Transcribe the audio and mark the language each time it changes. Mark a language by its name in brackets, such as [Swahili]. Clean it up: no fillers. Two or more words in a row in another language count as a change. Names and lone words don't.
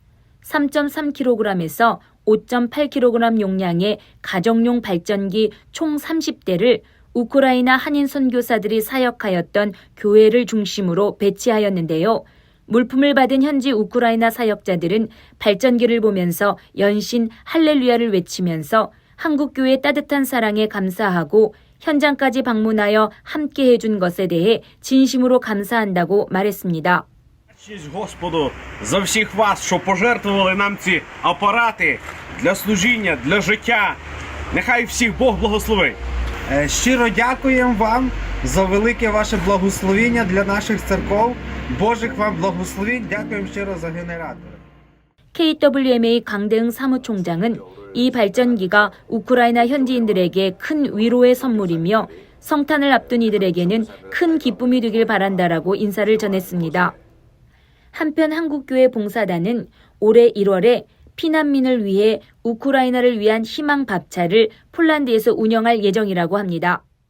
[Korean] 3.3kg에서 5.8kg 용량의 가정용 발전기 총 30대를 우크라이나 한인 선교사들이 사역하였던 교회를 중심으로 배치하였는데요. 물품을 받은 현지 우크라이나 사역자들은 발전기를 보면서 연신 할렐루야를 외치면서 한국교회의 따뜻한 사랑에 감사하고 현장까지 방문하여 함께 해준 것에 대해 진심으로 감사한다고 말했습니다. [Ukrainian] Честь Господу за всіх вас, що пожертвували нам ці апарати для служіння, для життя. Нехай всіх Бог благословить. Щиро дякуємо вам за велике ваше благословіння для наших церков. Божих вам благословень. Дякуємо щиро за генератори. [Korean] KWMA 강대응 사무총장은 이 발전기가 우크라이나 현지인들에게 큰 위로의 선물이며 성탄을 앞둔 이들에게는 큰 기쁨이 되길 바란다라고 인사를 전했습니다. 한편 한국교회 봉사단은 올해 1월에 피난민을 위해 우크라이나를 위한 희망 밥차를 폴란드에서 운영할 예정이라고 합니다.